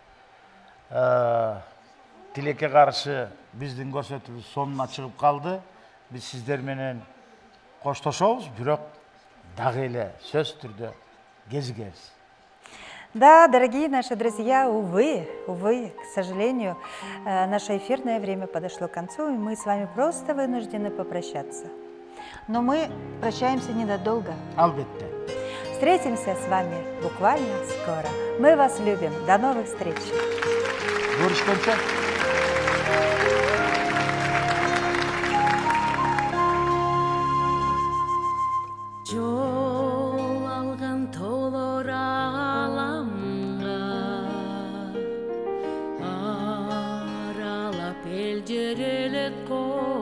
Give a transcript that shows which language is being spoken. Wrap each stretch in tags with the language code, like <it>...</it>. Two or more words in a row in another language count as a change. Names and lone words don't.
<ky>Тилекке каршы биздин көрсөтүүбүз сонуна чыгып калды. Биз сиздер менен коштошобуз, бирок дагы эле сөз түрдө кезигебиз.</ky> <ru>Да, дорогие наши друзья, увы, к сожалению, наше эфирное время подошло к концу, и мы с вами просто вынуждены попрощаться. Но мы прощаемся ненадолго.</ru> <ky>Албетте.</ky> <ru>Встретимся с вами буквально скоро. Мы вас любим. До новых встреч.</ru> <ky>Görüşкөнчө. Жол алган тоолор аламга аралап эл жерелет</ky>